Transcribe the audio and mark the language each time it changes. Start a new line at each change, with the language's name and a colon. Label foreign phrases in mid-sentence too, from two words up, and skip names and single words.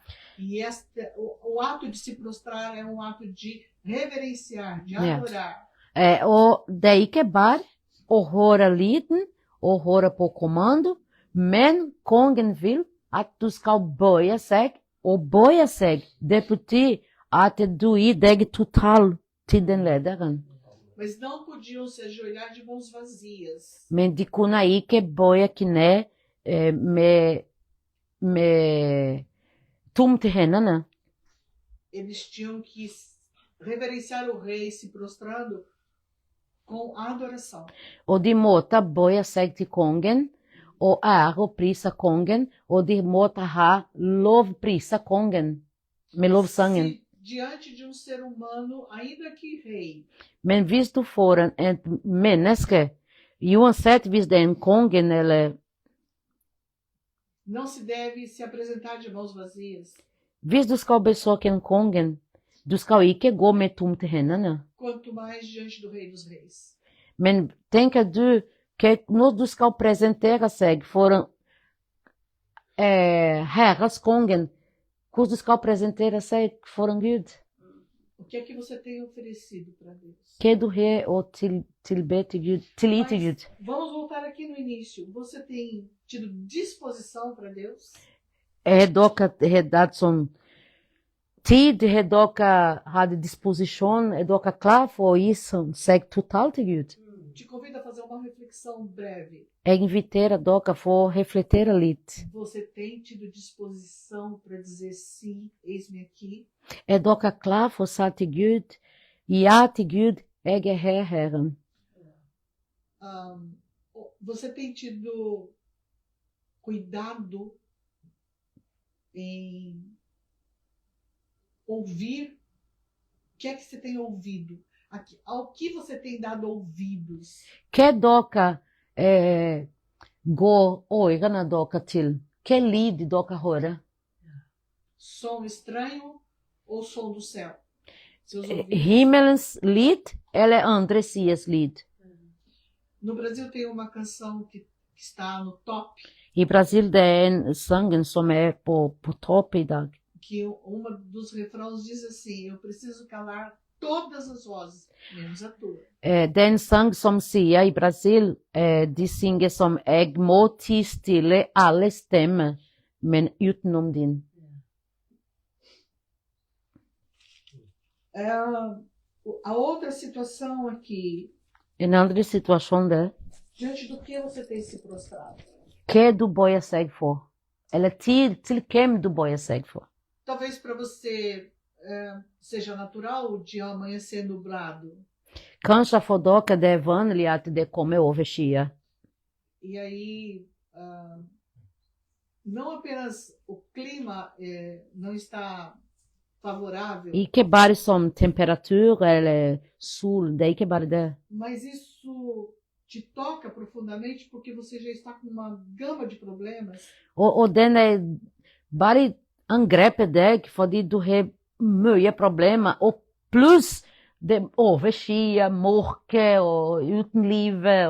Portuguese: E o ato de se prostrar é um ato de reverenciar, de adorar.
Norwegian: Og det er ikke bare å høre lyden og høre på kommando, men kongen vil at du skal bøye seg, og bøye seg, det betyr at du gir deg total til den lederen.
Portuguese: Mas não podiam se ajoelhar de mãos vazias.
Norwegian: Men de kunne ikke bøye kne med tomt i hendene.
Portuguese: Eles tinham que reverenciar o rei se prostrando com adoração.
Norwegian: Og de måtte bøye seg til kongen, og ære og prise kongen, og de måtte ha lovprise kongen, med lovsangen.
Portuguese: Se diante de ser humano, ainda que rei,
Norwegian: Men hvis du får et menneske, uansett hvis det er en kongen eller
Portuguese: não se deve se apresentar de mãos vazias.
Norwegian: hvis du skal besøke en kongen, du skal ikke gå med tomt i hendene.
Portuguese: Quanto mais diante do rei dos reis.
Norwegian: Men tenker du que når du skal presentere seg for Herres kongen, hvordan du skal presentere seg for en Gud?
Portuguese: O que é que você tem oferecido para Deus?
Norwegian: Hva du har å tilbe til Gud, tilgi til Gud?
Portuguese: Vamos voltar aqui no início. Você tem tido disposição para Deus?
Norwegian: Har dere hatt sånn tid? Har dere hatt disposisjon? Er dere klar for å gi seg totalt til Gud?
Portuguese: te convido a fazer uma reflexão breve.
Norwegian: Jeg inviterer dere for å reflektere litt.
Portuguese: Você tem tido disposição para dizer sim, eis-me aqui?
Norwegian: Er dere klar for å si til Gud, ja til Gud, jeg er her, Herren?
Portuguese: Você tem tido cuidado em ouvir? O que é que você tem ouvido? Ao que você tem dado ouvidos?
Norwegian: Hva dere går ørene dere til? Hva lyd dere hører?
Portuguese: Som estranho ou som do céu? Seus ouvidos.
Norwegian: Himmelens lyd eller andre siders lyd?
Portuguese: No Brasil tem uma canção que está no top,
Norwegian: I Brasil det er en sangen som er på topp i dag.
Portuguese: que uma dos refrãos diz assim: eu preciso calar todas as vozes, menos a tua.
Norwegian: Det er en sang som sier i Brasil, de synger som jeg må tie stille alle stemmer, men utenom din.
Portuguese: A outra situação aqui,
Norwegian: En andre situasjon der,
Portuguese: diante do que você tem se prostrado?
Norwegian: hva du bøyer seg for? Eller til hvem du bøyer seg for?
Portuguese: Talvez para você seja natural o dia amanhecer nublado.
Norwegian: Kanskje for dere det er vanlig at det kommer overskyer.
Portuguese: E aí, não apenas o clima não está favorável,
Norwegian: Ikke bare som temperatur eller sol, det er ikke bare det.
Portuguese: mas isso te toca profundamente porque você já está com uma gama de problemas.
Norwegian: Og den er bare angreper deg fordi du har mye problemer, og pluss det overskyer, mørke og uten livet.